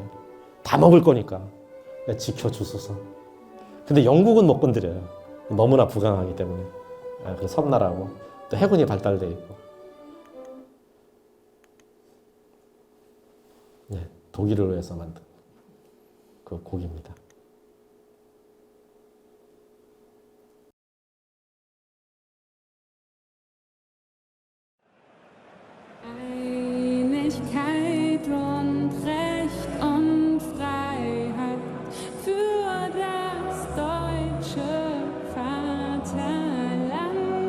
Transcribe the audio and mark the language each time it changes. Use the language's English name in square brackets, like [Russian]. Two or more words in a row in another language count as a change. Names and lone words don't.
[Korean] 다 먹을 거니까 지켜주소서. 근데 영국은 못 건드려요. 너무나 부강하기 때문에. 그 섬나라고 또 해군이 발달돼 있고. 네, 독일을 위해서 만든 그 곡입니다. [German] Einigkeit und Recht und Freiheit für das deutsche Vaterland.